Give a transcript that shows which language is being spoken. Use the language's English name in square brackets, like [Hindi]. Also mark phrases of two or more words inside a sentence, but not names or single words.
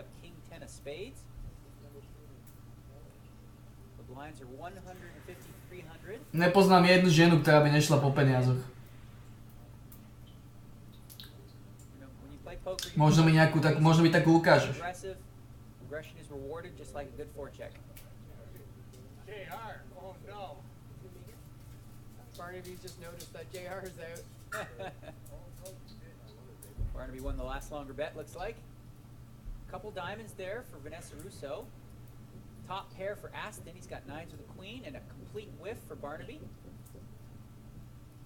[Slovak] Nepoznám jednu ženu, ktorá by nešla po peniazoch. Možno mi takú ukážeš. [English] Barnaby's just noticed that JR is out. Barnaby won the last longer bet, looks like. Couple diamonds there for Vanessa Russo. Top pair for Aston. He's got nines with a queen and a complete whiff for Barnaby.